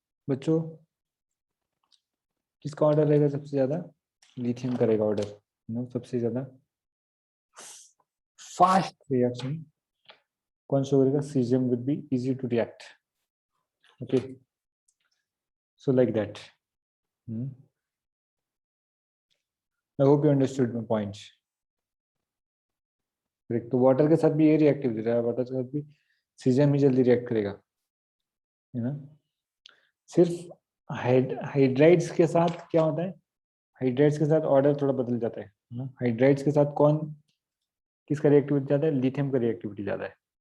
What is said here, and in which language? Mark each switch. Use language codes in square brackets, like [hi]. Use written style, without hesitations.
[hi] बच्चों, किसका ऑर्डर रहेगा सबसे ज्यादा? लिथियम करेगा ऑर्डर, सबसे ज्यादा फास्ट रिएक्शन कौन सा करेगा? [en] Caesium would be easy to react. Okay, so like that. I hope you understood my point. Correct. [hi] तो वाटर के साथ भी ये रिएक्टिव दे रहा है, वाटर के साथ भी सीजियम ही जल्दी रिएक्ट करेगा, है ना. सिर्फ हाइड्राइड्स के साथ क्या होता है? हाइड्राइड्स के साथ ऑर्डर थोड़ा बदल जाता है ना. हाइड्राइड्स के साथ कौन किसका रिएक्टिविटी ज्यादा है? लिथियम का रिएक्टिविटी ज्यादा है.